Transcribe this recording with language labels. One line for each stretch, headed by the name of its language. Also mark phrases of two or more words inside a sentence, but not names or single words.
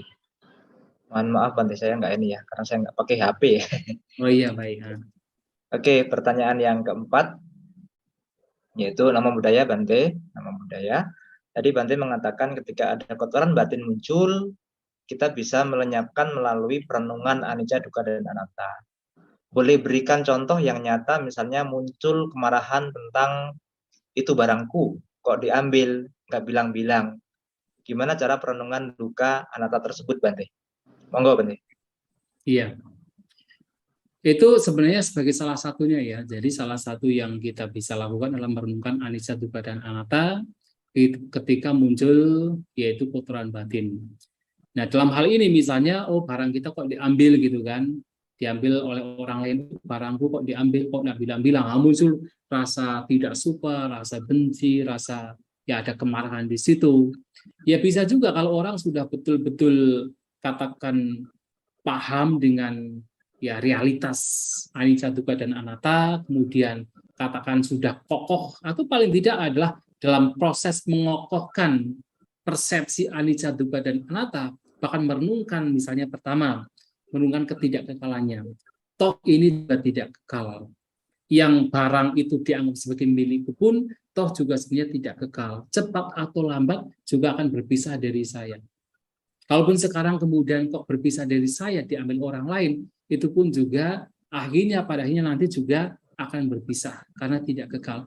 Indonesian: Mohon maaf Bante, saya nggak ini ya, karena saya nggak pakai HP. Oh iya, baik. Oke, pertanyaan yang keempat, yaitu nama budaya Bante, nama budaya. Tadi Bante mengatakan ketika ada kotoran batin muncul, kita bisa melenyapkan melalui perenungan
Pali: anicca, dukkha,
Indonesian: dan anatta. Boleh berikan contoh yang nyata, misalnya muncul kemarahan tentang itu barangku, kok diambil, nggak bilang-bilang. Gimana cara perenungan
Pali: dukkha anatta
Indonesian: tersebut, Bante? Monggo, Bante. Iya. Itu sebenarnya sebagai salah satunya ya. Jadi salah satu yang kita bisa lakukan adalah merenungkan
Pali: anicca, dukkha,
Indonesian: dan anatta ketika muncul yaitu kotoran batin. Nah, dalam hal ini misalnya, barang kita kok diambil gitu kan, diambil oleh orang lain, barangku kok diambil, kok nggak bilang-bilang, muncul rasa tidak suka, rasa benci, rasa ya ada kemarahan di situ. Ya bisa juga kalau orang sudah betul-betul katakan paham dengan ya realitas
Pali: anicca, dukkha,
Indonesian: dan anatta, kemudian katakan sudah kokoh, atau paling tidak adalah dalam proses mengokohkan persepsi
Pali: anicca, dukkha,
Indonesian: dan anatta, bahkan merenungkan misalnya pertama, merenungkan ketidakkekalannya. Toh ini juga tidak kekal. Yang barang itu dianggap sebagai milikku pun, toh juga sebenarnya tidak kekal. Cepat atau lambat juga akan berpisah dari saya. Kalaupun sekarang kemudian kok berpisah dari saya, diambil orang lain, itu pun juga akhirnya pada akhirnya nanti juga akan berpisah karena tidak kekal.